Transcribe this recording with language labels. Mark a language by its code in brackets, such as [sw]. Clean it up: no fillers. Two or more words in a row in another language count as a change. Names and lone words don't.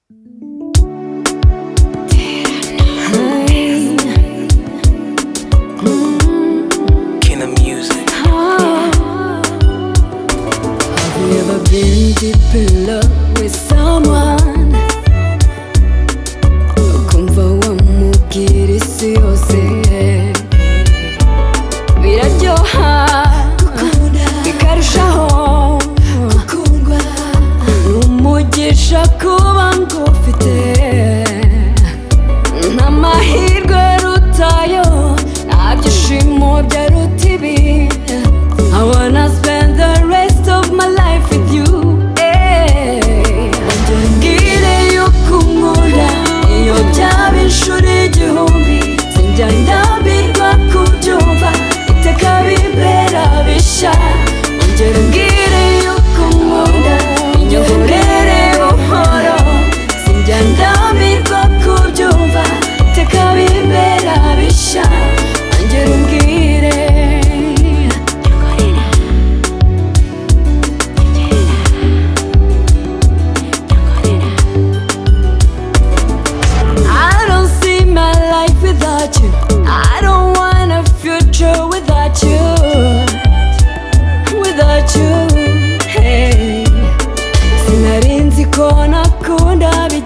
[en] Been deep in love with someone [rw] ukumva wamubwira isi yose biraryoha bikarushaho gukundwa n'umugisha kuba ngufite n'amahirwe rutayo nta byishimo byaruta ibi [en] I wanna spend the rest of my life with you. [rw] Ngire yukumura iyo byaba inshuro igihumbi sinjya ndambirwa kubyumva iteka bibera bisha ongera ngire yukumura inyoborere buhoro sinjya ndambirwa kubyumva iteka bibera bisha ongera ngire [en] I don't want a future without you, without you. [rw] Hey, sinarinzi ko nakunda